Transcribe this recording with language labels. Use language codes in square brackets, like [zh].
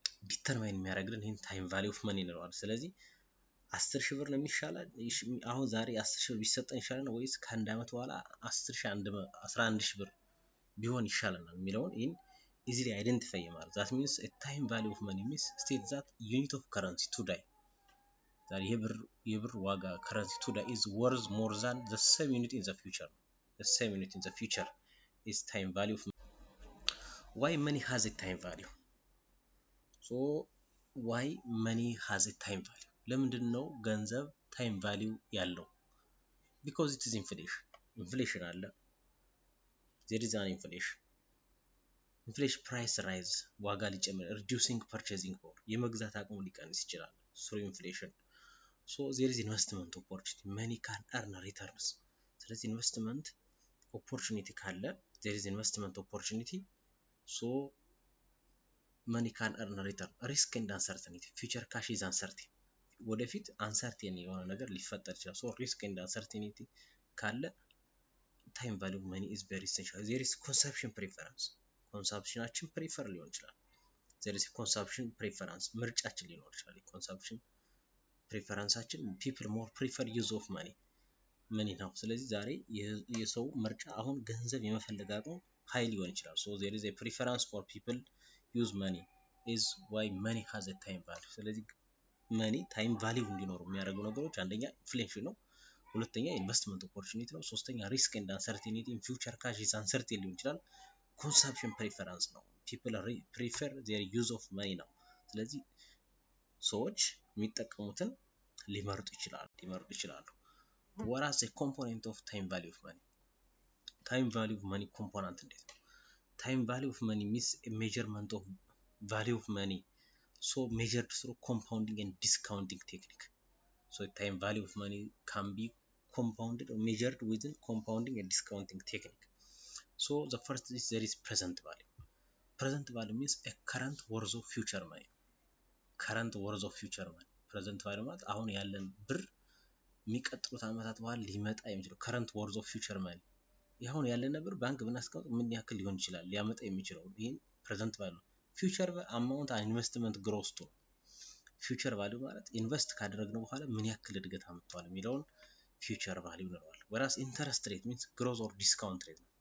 [am] ዲተርማይን የሚያደርግልን ይሄን ታይም ቫልዩ ኦፍ መኒ እንለዋለን። ስለዚህ 10,000 ብር ነው የሚሻለው አሁን ዛሬ 10,000 ብር ቢሰጠን ይሻላል ወይስ ከአንድ አመት በኋላ 11,000 ብር ቢሆን ይሻለናል የሚለውን ይሄን [en] easily identify [am] ማለት [en] that means a time value of money means state that unit of currency today [am] ዛሬ የብር ዋጋ [en] currency today is worth more than the same unit in the future. The same unit in the future is time value of money. Why money has a time value? So why money has a time value? [am] ለምንድን ነው ገንዘብ ታይም ቫልዩ ያለው? [en] because it is inflation [am] አለ [en] there is an inflation price rise [am] ዋጋ ሊጨምር [en] reducing purchasing power [am] የመግዛት አቅሙ ሊቀንስ ይችላል [en] through inflation. So there is investment opportunity money can earn returns. [am] ስለዚህ ኢንቨስትመንት ኦፖርቹኒቲ ካለ [en] there is investment opportunity so money can earn return. risk and uncertainty future cash is uncertain [am] ወደፊት አንሰርቴን የሆነ ነገር ሊፈጠር ይችላል። [en] so risk and uncertainty [am] ካለ [en] time value of money is very essential. there is consumption preference [am] ኮንሰምፕሽናችን ፕሪፈር ሊሆን ይችላል። [en] there is consumption preference [am] ምርጫችን ሊኖር ይችላል። [en] consumption preferenceአችን people more prefer use of money [am] ነው። ስለዚህ ዛሬ የሰው ምርጫ አሁን ገንዘብ የመፈለግ አቅሙ ሃይ ሊሆን ይችላል። [en] so there is a preference for people use money is why money has a time value. [am] ስለዚህ መኒ ታይም ቫልዩ እንዲኖሩ የሚያደርጉ ነገሮች አንደኛ ኢንፍሌሽን ነው፣ ሁለተኛ ኢንቨስትመንት ኦፖርቹኒቲ ነው፣ ሶስተኛ ሪስክ ኤንድ አንሰርቴኒቲ ኢን ፊውቸር ካሽ ኢዝ አንሰርቴን ሊሆን ይችላል። ኮንሰምፕሽን ፕሪፈረንስ ነው [en] ፒፕል ፕሪፈር ዜር ዩዝ ኦፍ መኒ [am] ነው። ስለዚህ ሰዎች የሚጠቀሙትን ሊመርጡ ይችላሉ። [en] ወራስ ኤ ኮምፖነንት ኦፍ ታይም ቫልዩ ኦፍ መኒ [am] ታይም ቫልዩ ኦፍ መኒ ኮምፖነንት እንዴት ነው? [en] ታይም ቫልዩ ኦፍ መኒ ሚንስ ኤ ሜዠርመንት ኦፍ ቫልዩ ኦፍ መኒ so measured through compounding and discounting technique. So time value of money can be compounded or measured within compounding and discounting technique. So the first is there is present value. Present value means a current worth of future money. current worth of future money. [am] present value ማለት አሁን ያለን ብር የሚቀጥሉት አመታት በኋላ ሊመጣ የሚችለው [en] current worth of future money። [am] ያሁን ያለን ብር ባንክ ብናስቀምጥ ምን ያክል ሊሆን ይችላል ሊያመጣ የሚችለው ይሄን present value። [en] ፊውቸር አማውንት ኢንቨስትመንት ግሮስ ቱ ፊውቸር ቫልዩ [am] ማለት ኢንቨስት ካደረግነው በኋላ ምን ያክል እድገት አመጣዋል የሚለውን ፊውቸር ቫልዩ እንለዋለን። [en] ወራስ ኢንተረስት ሬት ሚንስ ግሮዝ ኦር ዲስካውንት ሬት [am] ነው።